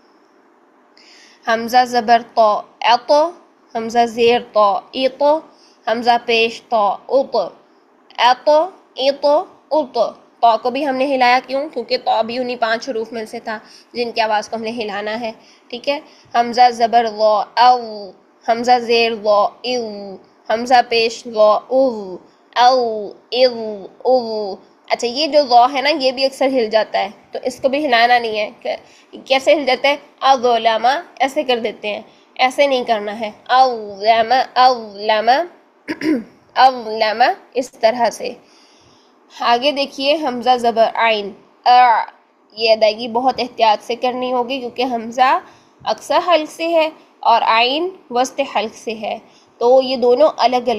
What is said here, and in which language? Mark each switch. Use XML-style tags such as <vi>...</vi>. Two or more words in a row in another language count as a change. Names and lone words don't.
<ur>حمزہ زبر طا اط، حمزہ زیر طا اط، حمزہ پیش طا اط اط اط اط. طا کو بھی ہم نے ہلایا، کیوں؟ کیونکہ طا بھی انہی 5 حروف میں سے تھا جن کی آواز کو ہم نے ہلانا ہے. ٹھیک ہے. حمزہ زبر ضا او، حمزہ زیر ضا او، حمزہ پیش ضا او او او او. اچھا، یہ جو ضا ہے نا یہ بھی اکثر ہل جاتا ہے، تو اس کو بھی ہلانا نہیں ہے. کیسے ہل جاتا ہے؟ اظلما، ایسے کر دیتے ہیں، ایسے نہیں کرنا ہے. اظلما اظلما اظلما، اس طرح سے. آگے دیکھیے حمزہ زبر عین یہ ادائیگی بہت احتیاط سے کرنی ہوگی کیونکہ حمزہ اکثر حلق سے ہے اور عین وسط حلق سے ہے، تو یہ دونوں الگ الگ.</ur>